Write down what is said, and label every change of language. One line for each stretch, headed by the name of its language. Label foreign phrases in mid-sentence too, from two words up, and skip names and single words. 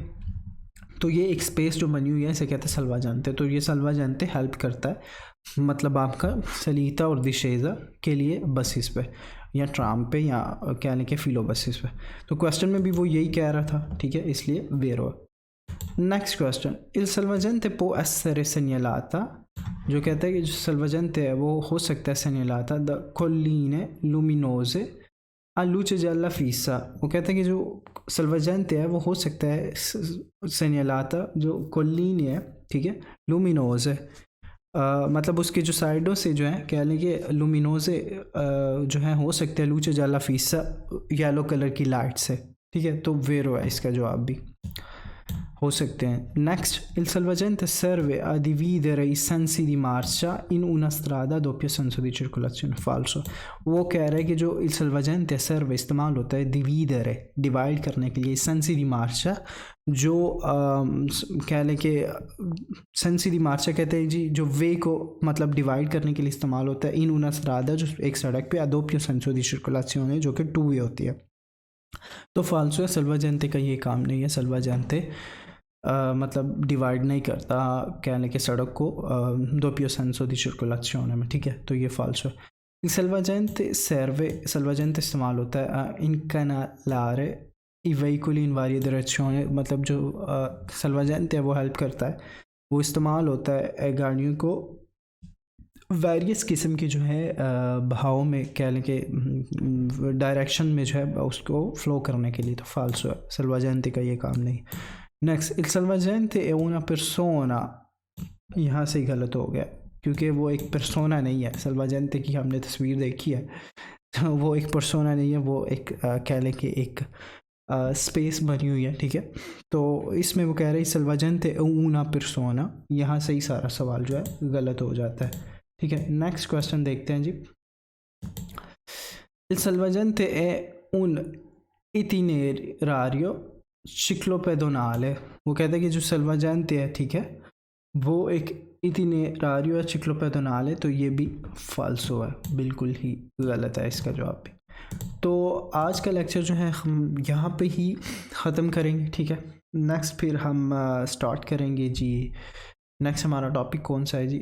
Hindi: तो ये एक स्पेस जो बनी हुई है इसे कहते हैं सलवाजंते। तो ये सलवाजंते हेल्प करता है मतलब आपका सलीता और दिशेज़ा के लिए बसेस पे या ट्राम पे या कह लें कि फ़िलो बसेस पे। तो क्वेश्चन में भी वो यही कह रहा था, ठीक है, इसलिए वेरो।
English: next question,
Italian: il salvagente può essere segnalata,
Hindi: जो कहता है कि जो सलवाजंते है वो हो सकता है
Italian: segnalata da colline luminose a luce gialla fissa।
Hindi: वो कहता है कि जो सलवाजंते है वो हो सकता है segnalata जो कोलिन है, ठीक है, लुमिनोज है, मतलब उसके जो साइडों से जो है कह लें कि लुमिनोजे जो है हो सकते हैं
Italian: luce gialla fissa
English: yellow colour
Hindi: की लाइट से, ठीक है। तो वेरो है इसका जवाब भी, हो सकते हैं। नेक्स्ट,
Italian: il salvagente serve a dividere i sensi di marcia in una strada a doppio senso di circolazione।
Hindi: falso। वो कह रहा है कि जो
Italian: il salvagente serve
Hindi: इस्तेमाल होता है dividere डिवाइड करने के लिए,
Italian: sensi di marcia
Hindi: जो कह लें कि
Italian: sensi di marcia
Hindi: कहते हैं जी जो वे को मतलब डिवाइड करने के लिए इस्तेमाल होता है
Italian: in una strada
Hindi: जो एक सड़क पे
Italian: a doppio senso di circolazione
Hindi: जो कि
English: two way
Hindi: होती है। तो फाल्सो है, सलवाजंते का ये काम नहीं है। सलवाजंते मतलब डिवाइड नहीं करता कहने के सड़क को
Italian: doppio senso di circolazione
Hindi: में, ठीक है। तो ये फाल्सो है।
Italian: il salvagente serve,
Hindi: सलवाजंते इस्तेमाल होता है
Italian: incanalare i veicoli in varie direzioni,
Hindi: मतलब जो सलवाजंते है वो हेल्प करता है, वो इस्तेमाल होता है गाड़ियों को वेरियस किस्म की जो है बहाव में कह लें कि डायरेक्शन में जो है उसको फ्लो करने के लिए। तो फाल्सो है, सलवाजंते का ये काम नहीं। नेक्स्ट,
Italian: il salvagente è una persona,
Hindi: यहाँ से गलत हो गया क्योंकि वो एक persona नहीं है। सलवाजंते की हमने तस्वीर देखी है, तो वो एक persona नहीं है, वो एक कह लें कि एक स्पेस बनी हुई है, ठीक है। तो इसमें वो कह रहे हैं सलवाजंते
Italian: è una persona,
Hindi: यहाँ से ही सारा सवाल जो है गलत हो जाता है, ठीक है।
English: next question
Hindi: देखते हैं जी।
Italian: il salvagente è un itinerario ciclopedonale।
Hindi: वो कहते हैं कि जो सलवाजंते है, ठीक है, वो एक इटिनेरारियो या चिक्लोपेडोनाल है। तो ये भी फाल्सो है, बिल्कुल ही गलत है इसका जवाब भी। तो आज का लेक्चर जो है हम यहाँ पे ही ख़त्म करेंगे, ठीक है। नेक्स्ट फिर हम स्टार्ट करेंगे जी। नेक्स्ट हमारा टॉपिक कौन सा है जी?